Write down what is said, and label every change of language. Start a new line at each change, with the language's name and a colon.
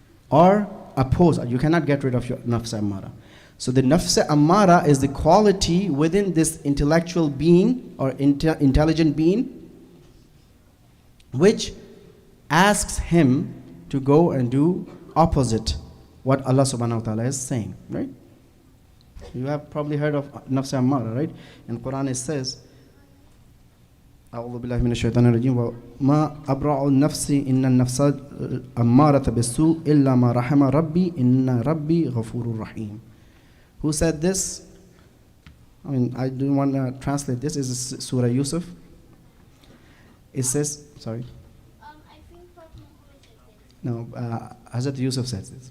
English: Or oppose, you cannot get rid of your nafs ammara. So the nafs ammara is the quality within this intellectual being or intelligent being which asks him to go and do opposite what Allah subhanahu wa ta'ala is saying, right? You have probably heard of nafs ammara, right? In Quran it says,
Arabic: أعوذ بالله من الشيطان الرجيم وما أبرأ النفس إن النفس أمارة بالسوء إلا ما رحم ربي إن ربي غفور رحيم.
English: Who said this? I don't want to translate this. This is Surah Yusuf. It says, sorry. I think Prophet Muhammad said this. No, Hazrat Yusuf says this.